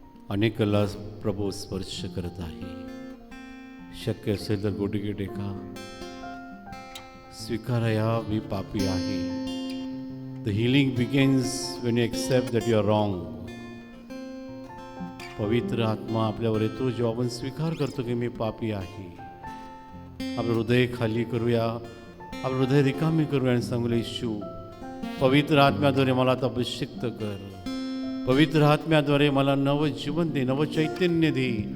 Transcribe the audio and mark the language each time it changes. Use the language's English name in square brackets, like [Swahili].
[Marathi] अनेकाला प्रभू स्पर्श करत आहे. शक्य असेल तर गोटीके टेका, स्वीकाराया मी पापी आहे. [English] The healing begins when you accept that you are wrong. [Marathi] पवित्र आत्मा आपल्यावर येतो जेव्हा आपण स्वीकार करतो की मी पापी आहे. आपलं हृदय खाली करूया, आपलं हृदय रिकामी करूया आणि सांगूया येशू पवित्र आत्म्याद्वारे मला आता अभिषिक्त कर. पवित्र आत्म्याद्वारे मला नवं जीवन दे, नवं चैतन्य दे.